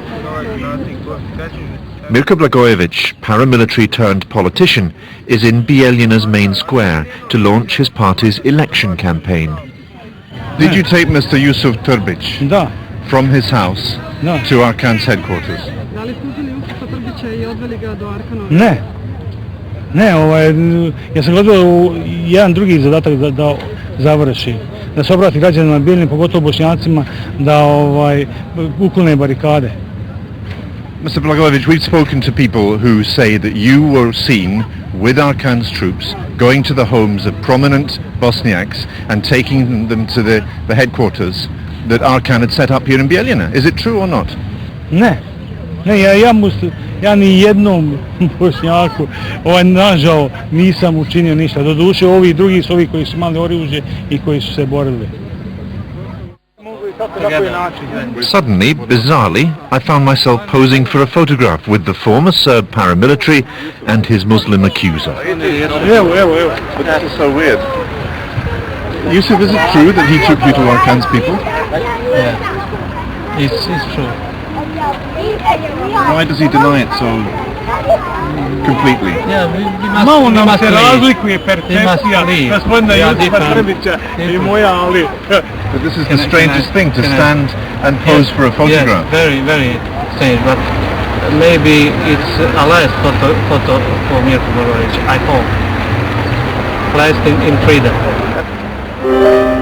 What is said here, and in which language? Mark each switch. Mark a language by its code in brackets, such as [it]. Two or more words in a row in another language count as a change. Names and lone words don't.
[en] Mirko Blagoević, paramilitary turned politician, is in Bijeljina's main square to launch his party's election campaign. Did you take Mr. Yusuf Turbic [sr] Da. [en] from his house to Arkan's headquarters? [sr] Ne, ja sam gledao jedan drugi zadatak da završi, da se obrati građanima Bijeljine, pogotovo Bošnjacima, da uklone barikade. [en] Mr. Blagoević, we've spoken to people who say that you were seen with Arkan's troops going to the homes of prominent Bosniaks and taking them to the headquarters that Arkan had set up here in Bijeljina. Is it true or not? [sr] Ne, ja ni jednom Bošnjaku nažao nisam učinio ništa. Doduše ovi drugi su ovi koji su imali oružje i koji su se borili. [en] Suddenly, bizarrely, I found myself posing for a photograph with the former Serb paramilitary and his Muslim accuser. But that is so weird. Yusuf, is it true that he took you to Arkan's people? Yeah, it's true. Why does he deny it so completely? Yeah, [sr] Malo nam se razlikuje percepcija gospodina Jusufa Trbića I moja, ali... [en] But this is the strangest thing, to stand and pose for a photograph. Yes, very, very strange, but maybe it's a last photo for Mirko Blagoević, I hope. Last in freedom.